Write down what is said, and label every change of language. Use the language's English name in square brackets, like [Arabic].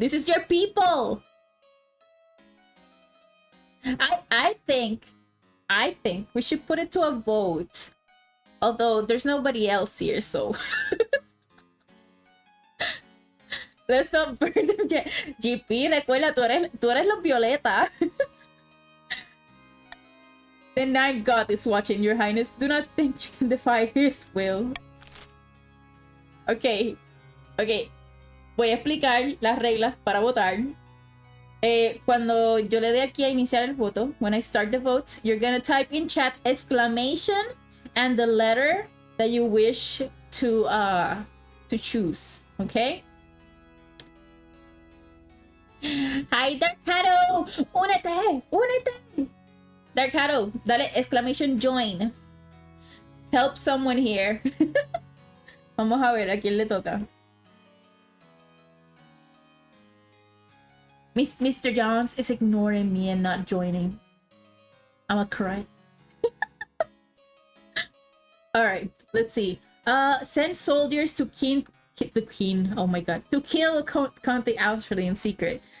[English] This is your people! I think we should put it to a vote. Although there's nobody else here, so let's not burn them yet. [Spanish] GP, recuerda, tú eres los violeta. [English] The Night God is watching, Your Highness. Do not think you can defy his will. Ok. [Spanish] Voy a explicar las reglas para votar. Cuando yo le dé aquí a iniciar el voto, [English] when I start the vote, you're gonna type in chat exclamation and the letter that you wish to choose. Okay? [Spanish] Hi, Darkado! Únete! Darkado, dale exclamation join. [English] Help someone here. [Spanish] Vamos a ver a quién le toca. [English] Mr. Jones is ignoring me and not joining. I'ma cry. Alright, let's see. Send soldiers to to kill Count Austerley in secret.